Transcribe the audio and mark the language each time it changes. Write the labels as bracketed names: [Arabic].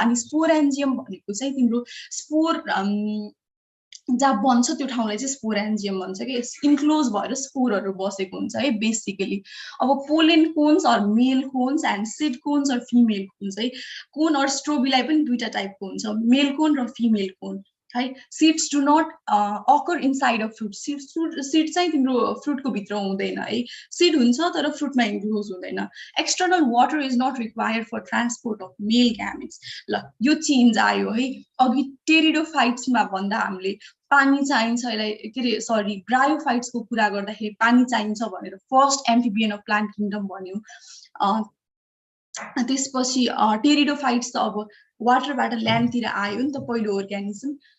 [Nepali] अनि स्पोरेन्जियम भनेको चाहिँ तिम्रो स्पोर जहाँ बन्छ त्यो ठाउँलाई चाहिँ स्पोरेन्जियम भन्छ कि. इन्क्लोज भएर स्पोरहरु बसेको हुन्छ है बेसिकली. अब [English] pollen cones or male cones and seed cones or female cones [Nepali] है. कोन अर स्ट्रोबिलाई पनि दुईटा टाइपको हुन्छ, मेल कोन र फिमेल कोन है. [English] Seeds do not occur inside a fruit. [Nepali] Seed चाहिँ तिम्रो फ्रुटको भित्र हुँदैन है. सीड हुन्छ तर फ्रुटमा इन्क्लोज हुँदैन. [English] External water is not required for transport of male gametes. [Nepali] ल यो चेन्ज आयो है. अघि टेरिडोफाइट्समा भन्दा हामीले पानी चाहिन्छ यसलाई के रे सरी ब्रायोफाइट्सको कुरा गर्दाखेरि पानी चाहिन्छ भनेर [English] first amphibian of plant kingdom [Nepali] भन्यो. त्यसपछि टेरिडोफाइट्स त अब वाटरबाट ल्यान्डतिर आयो नि त पहिलो अर्गानिजम.